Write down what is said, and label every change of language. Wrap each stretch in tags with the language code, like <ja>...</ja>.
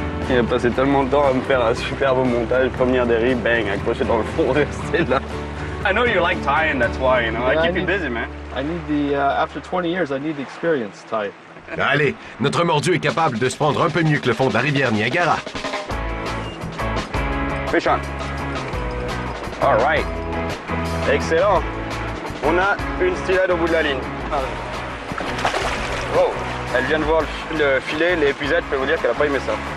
<fr>Il a passé tellement de temps à me faire un superbe montage, première dérive, bang, accroché dans le fond, rester là.</fr> <en>I know you like tying, that's why, you know. I keep you busy, man. I need the, after 20 years, I need the experience type.</en> <fr>Allez, notre mordu est capable de se prendre un peu mieux que le fond de la rivière Niagara.</fr> <en>Fish on. All right. Excellent.</en> <fr>On a une steelhead au bout de la ligne. Oh, elle vient de voir le filet, l'épuisette, je peux vous dire qu'elle n'a pas aimé ça.</fr>